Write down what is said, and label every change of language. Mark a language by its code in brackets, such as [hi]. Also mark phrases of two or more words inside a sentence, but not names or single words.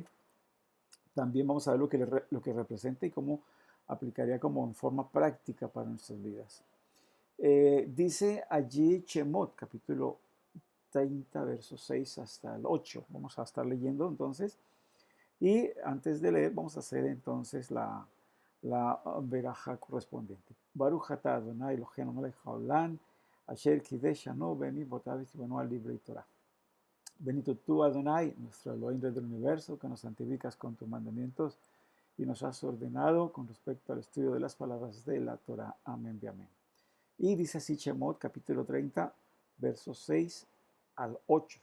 [es] También vamos a ver lo que representa y cómo aplicaría como en forma práctica para nuestras vidas. Dice allí Shemot, capítulo 30, versos 6 hasta el 8. Vamos a estar leyendo entonces. Y antes de leer, vamos a hacer entonces la verajá correspondiente. [he] ברוך אתה אדוני אלוהינו מלך העולם אשר קדשנו במצוותיו וציוונו על דברי תורה. [es] Bendito tú, Adonai, nuestro Elohim del universo, que nos santificas con tus mandamientos y nos has ordenado con respecto al estudio de las palabras de la Torah. Amén, amén. Y dice así Shemot, capítulo 30, versos 6 al 8.